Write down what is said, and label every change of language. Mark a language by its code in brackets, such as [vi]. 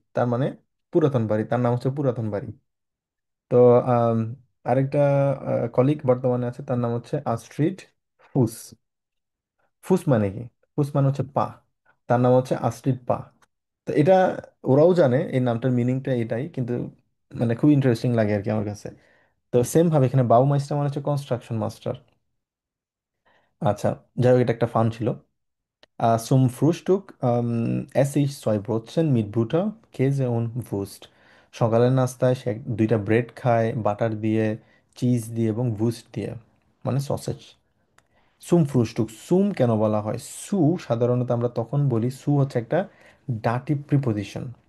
[bn] তার মানে পুরাতন বাড়ি, তার নাম হচ্ছে পুরাতন বাড়ি। তো আম, আরেকটা কলিগ বর্তমানে আছে, তার নাম হচ্ছে আস্ট্রিড ফুস। ফুস মানে কি? ফুস মানে হচ্ছে পা, তার নাম হচ্ছে আস্ট্রিড পা। তো এটা ওরাও জানে এই নামটার মিনিংটা এটাই, কিন্তু মানে খুব ইন্টারেস্টিং লাগে আর কি আমার কাছে। তো সেম ভাবে এখানে বাউ মাইস্টার মানে হচ্ছে কনস্ট্রাকশন মাস্টার। আচ্ছা, যাই হোক, এটা একটা ফান ছিল। [de] Zum Frühstück esse ich zwei Brötchen mit Butter, Käse und Wurst. [bn] সকালের নাস্তায় সে দুইটা ব্রেড খায় বাটার দিয়ে, চিজ দিয়ে এবং ভুস্ট দিয়ে, মানে সসেজ। [de] সুম ফ্রুস্টুক, [bn] সুম কেন বলা হয়? সু সাধারণত আমরা তখন বলি, সু হচ্ছে একটা ডাটিভ প্রিপোজিশন।